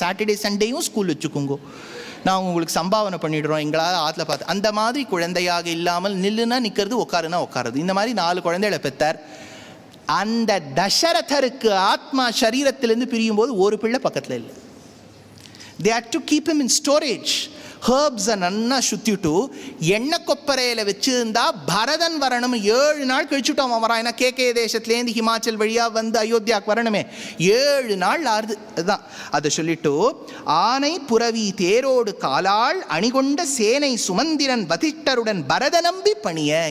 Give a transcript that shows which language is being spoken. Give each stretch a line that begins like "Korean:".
Tamil: Saturday சண்டேயும் school வச்சுக்கோங்க, நான் உங்களுக்கு சம்பாவனை பண்ணிடுறோம் எங்களால் ஆற்றுல பார்த்து. அந்த மாதிரி குழந்தையாக இல்லாமல் நில்லுனா நிற்கிறது, உட்காருனா உட்காருது. இந்த மாதிரி 4 குழந்தைகளை பெற்றார். அந்த தசரதருக்கு ஆத்மா சரீரத்திலிருந்து பிரியும் போது ஒரு பிள்ளை பக்கத்தில் இல்லை.
English: they had to keep him in storage.
Tamil: ஹர்ப்ஸை நன்னா சுற்றிட்டு எண்ணெய் கொப்பரையில் வச்சுருந்தா பரதன் வரணும். 7 நாள் கழிச்சுட்டோம் அவன் வரான். ஏன்னா கேகே தேசத்துலேருந்து ஹிமாச்சல் வழியாக அயோத்தியாவுக்கு வரணுமே, 7 நாள் ஆறுது. அதுதான் அதை சொல்லிட்டு ஆனை புரவி தேரோடு காலாள் அணிகொண்ட சேனை சுமந்திரன் வதிஷ்டருடன் பரத நம்பி பணிய.